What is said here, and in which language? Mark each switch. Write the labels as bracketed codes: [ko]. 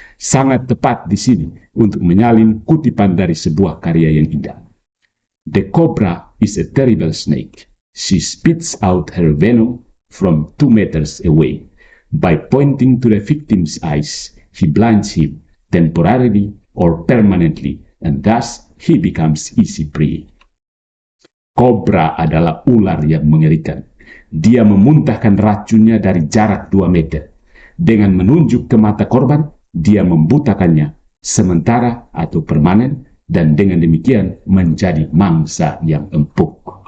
[id] Sangat tepat di sini untuk menyalin kutipan dari sebuah karya yang indah. [en] The cobra is a terrible snake. She spits out her venom from 2 meters away. By pointing to the victim's eyes, he blinds him temporarily or permanently, and thus he becomes easy prey. [id] Kobra adalah ular yang mengerikan. Dia memuntahkan racunnya dari jarak 2 meter. Dengan menunjuk ke mata korban, dia membutakannya sementara atau permanen, dan dengan demikian menjadi mangsa yang empuk.